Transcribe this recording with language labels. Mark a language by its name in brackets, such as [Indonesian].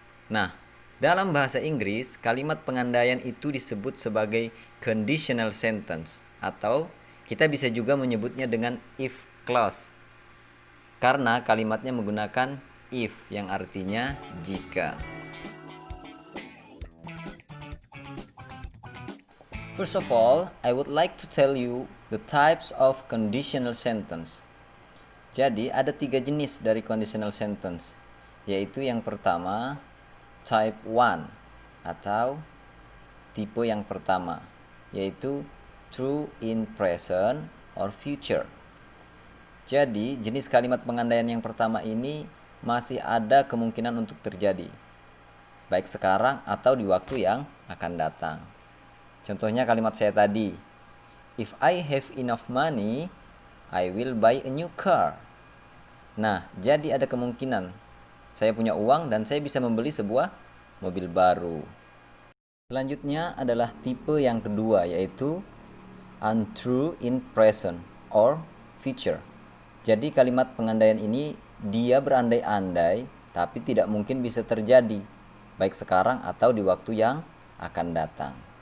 [Indonesian] Nah, dalam bahasa Inggris, kalimat pengandaian itu disebut sebagai conditional sentence, atau kita bisa juga menyebutnya dengan if clause. Karena kalimatnya menggunakan if yang artinya jika. [English] First of all, I would like to tell you the types of conditional sentence. [Indonesian] Jadi ada 3 jenis dari conditional sentence, yaitu yang pertama type 1 atau tipe yang pertama, yaitu [English] true in present or future. [Indonesian] Jadi, jenis kalimat pengandaian yang pertama ini masih ada kemungkinan untuk terjadi, baik sekarang atau di waktu yang akan datang. Contohnya kalimat saya tadi, [English] if I have enough money, I will buy a new car. [Indonesian] Nah, jadi ada kemungkinan saya punya uang dan saya bisa membeli sebuah mobil baru. Selanjutnya adalah tipe yang kedua, yaitu [English] untrue in present or future. [Indonesian] Jadi kalimat pengandaian ini dia berandai-andai tapi tidak mungkin bisa terjadi, baik sekarang atau di waktu yang akan datang.